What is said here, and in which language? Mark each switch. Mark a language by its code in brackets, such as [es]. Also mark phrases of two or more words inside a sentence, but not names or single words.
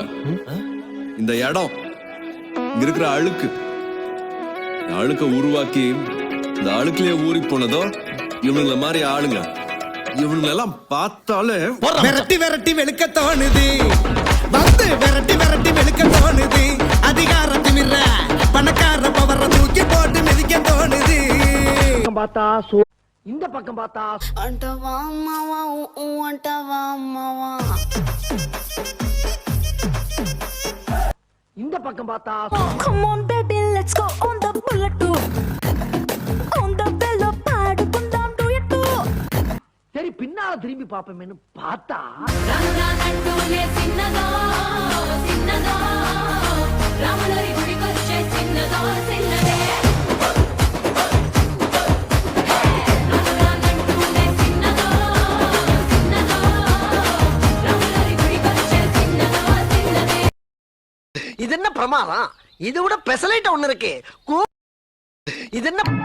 [ta] இந்த இடம் இங்க இருக்கிற அழுக்க உருவாக்கி இந்த அழுக்குலயே ஊறி போனதோ இவனுங்கள மாதிரி ஆளுங்க. இவனுங்க எல்லாம் பார்த்தாலே விரட்டி விரட்டி வெளுக்க தோணுது. வந்து விரட்டி விரட்டி வெளுக்க தோணுது. அதிகாரத்திமிர பணக்கார பவர தூக்கி போட்டு மிதிக்க தோணுது. பார்த்தா இந்த பக்கம் பார்த்தா [te] అంటవా మావా అంటవా మావా [ta] இந்த பக்கம் பார்த்தா [en] Come on baby let's go on the bullet too on the bello பாடுకుందాం duet [ta] சரி பின்னால திரும்பி பாப்போமேன்னு பார்த்தா [te] రంగానంటూనే చిన్నదో చిన్నదో రాములరి గుడికొచ్చే చిన్నదో చిన్నదే [ta] இது என்ன பிரமாதம்? இது விட பெசலைட் ஒண்ணு இருக்கு. இது என்ன